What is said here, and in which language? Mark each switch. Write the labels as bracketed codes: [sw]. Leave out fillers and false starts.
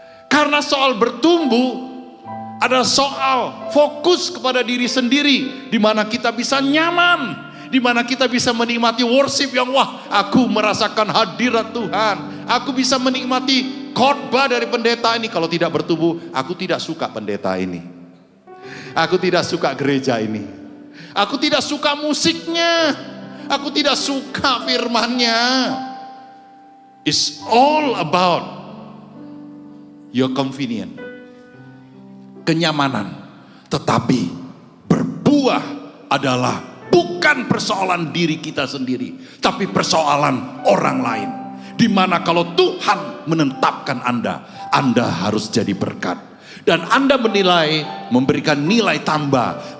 [id] Karena soal bertumbuh adalah soal fokus kepada diri sendiri, di mana kita bisa nyaman, di mana kita bisa menikmati worship yang aku merasakan hadirat Tuhan. Aku bisa menikmati khotbah dari pendeta ini. Kalau tidak bertumbuh, aku tidak suka pendeta ini. Aku tidak suka gereja ini. Aku tidak suka musiknya. Aku tidak suka firman-Nya. [en] It's all about your convenience, kenyamanan. [id] Tetapi berbuah adalah bukan persoalan diri kita sendiri, tapi persoalan orang lain. Dimana kalau Tuhan menetapkan Anda harus jadi berkat. Dan Anda menilai, memberikan nilai tambah.